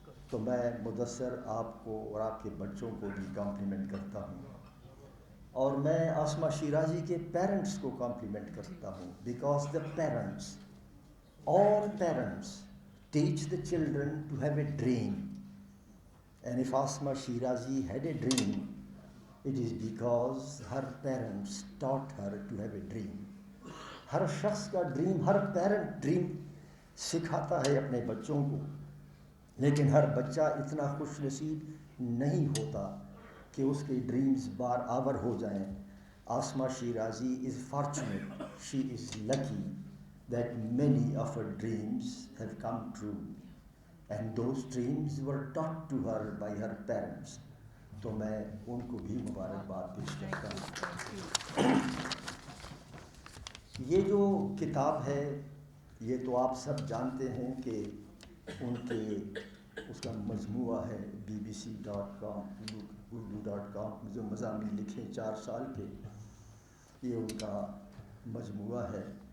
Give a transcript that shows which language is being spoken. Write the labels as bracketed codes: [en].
[ur] تو میں مدثر آپ کو اور آپ کے بچوں کو بھی کمپلیمنٹ کرتا ہوں، [en] اور میں آسمہ شیرازی کے پیرنٹس کو کمپلیمنٹ کرتا ہوں، because the parents, all parents teach the children to have a dream, and if Asma Shirazi had a dream, it is because her parents taught her to have a dream. [ur] ہر شخص کا dream, ہر parent dream سکھاتا ہے اپنے بچوں کو، لیکن ہر بچہ اتنا خوش نصیب نہیں ہوتا کہ اس کے ڈریمز بار آور ہو جائیں. [en] Asma Shirazi is fortunate, she is lucky that many of her dreams have come true, and those dreams were taught to her by her parents. [ur] تو میں ان کو بھی مبارکباد پیش کرتا ہوں. یہ جو کتاب ہے یہ تو آپ سب جانتے ہیں کہ ان کے اس کا مجموعہ ہے bbc.com urdu.com جو مضامین لکھے 4 سال کے، یہ ان کا مجموعہ ہے.